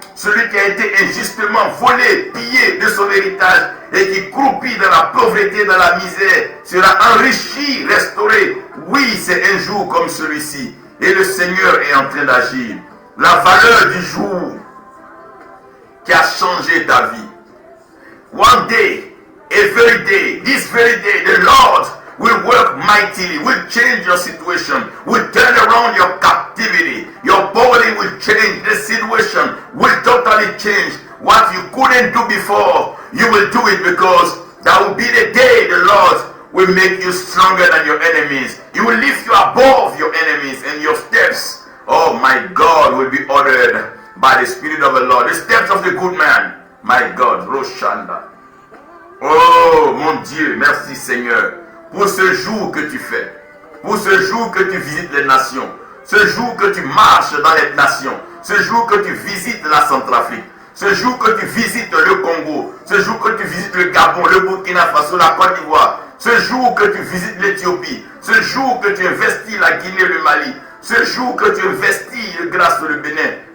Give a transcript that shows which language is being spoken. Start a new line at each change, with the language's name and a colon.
French: Celui qui a été injustement volé, pillé de son héritage et qui croupit dans la pauvreté, dans la misère, sera enrichi, restauré. Oui, c'est un jour comme celui-ci. Et le Seigneur est en train d'agir. La valeur du jour qui a changé ta vie.
English: One day, a very day, this very day, the Lord will work mightily, will change your situation, will turn around your captivity. Your body will change, the situation will totally change. What you couldn't do before, you will do it because that will be the day the Lord will make you stronger than your enemies. He will lift you above your enemies, and your steps, oh my God, will be ordered by the Spirit of the Lord. The steps of the good man, my God, Roshanda.
French: Oh mon Dieu, merci Seigneur pour ce jour que tu fais, pour ce jour que tu visites les nations, ce jour que tu marches dans les nations, ce jour que tu visites la Centrafrique, ce jour que tu visites le Congo, ce jour que tu visites le Gabon, le Burkina Faso, la Côte d'Ivoire, ce jour que tu visites l'Éthiopie, ce jour que tu investis la Guinée, le Mali, ce jour que tu investis le grâce le Bénin.